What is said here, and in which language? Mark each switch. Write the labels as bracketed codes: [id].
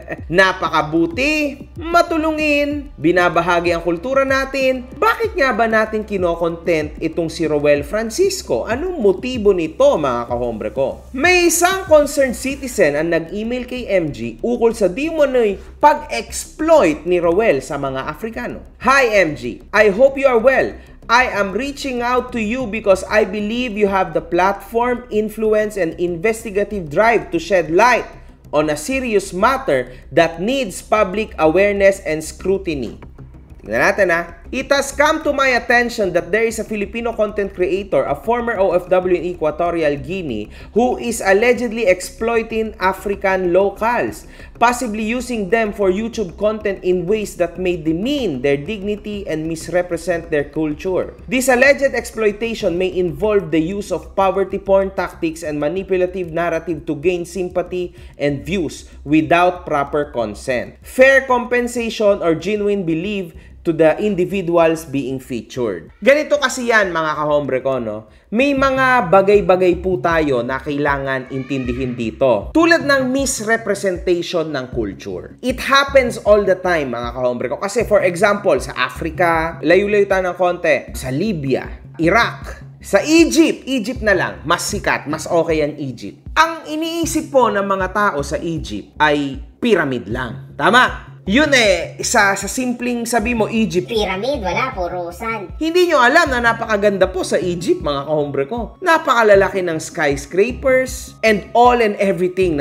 [tl] Napakabuti, matulungin, binabahagi ang kultura natin. Bakit nga ba natin kinokontent itong si Rowell Francisco? Anong motibo nito mga kahombre ko? May isang concerned citizen ang nag-email kay MG ukol sa di umano'y pag-exploit ni Rowell sa mga Afrikano. [en] Hi MG, I hope you are well. I am reaching out to you because I believe you have the platform, influence, and investigative drive to shed light on a serious matter that needs public awareness and scrutiny. Tingnan natin ha. It has come to my attention that there is a Filipino content creator, a former OFW in Equatorial Guinea, who is allegedly exploiting African locals, possibly using them for YouTube content in ways that may demean their dignity and misrepresent their culture. This alleged exploitation may involve the use of poverty porn tactics and manipulative narrative to gain sympathy and views without proper consent, fair compensation, or genuine belief to the individuals being featured. [tl] Ganito kasi yan mga kahombre ko, no? May mga bagay-bagay po tayo na kailangan intindihin dito. Tulad ng misrepresentation ng culture. It happens all the time mga kahombre ko. Kasi for example, sa Africa, layo-layo tayo ng konti. Sa Libya, Iraq, sa Egypt na lang, mas sikat, mas okay ang Egypt. Ang iniisip po ng mga tao sa Egypt ay pyramid lang. Tama? Yun sa simpleng sabi mo, Egypt. Pyramid, wala, puro sand. Hindi nyo alam na napakaganda po sa Egypt, mga kahombre ko. Napakalalaki ng skyscrapers and all and everything.